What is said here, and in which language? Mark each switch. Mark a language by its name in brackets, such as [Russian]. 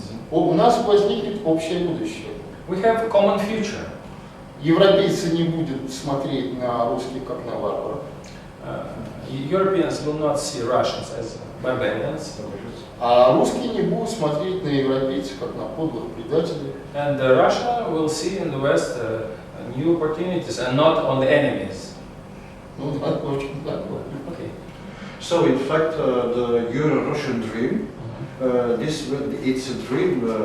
[Russian] У нас возникнет общее будущее. [English] We have a common future. [Russian] Европейцы не будут смотреть на русских как на варваров. [English] Europeans will not see Russians as barbarians. [Russian] А русские не будут смотреть на европейцев как на подлых предателей. [English] And Russia will see in the West new opportunities and not on the enemies. [Russian] Ну, да, очень так. [English] Okay. So in fact, the Euro-Russian dream, it's a dream.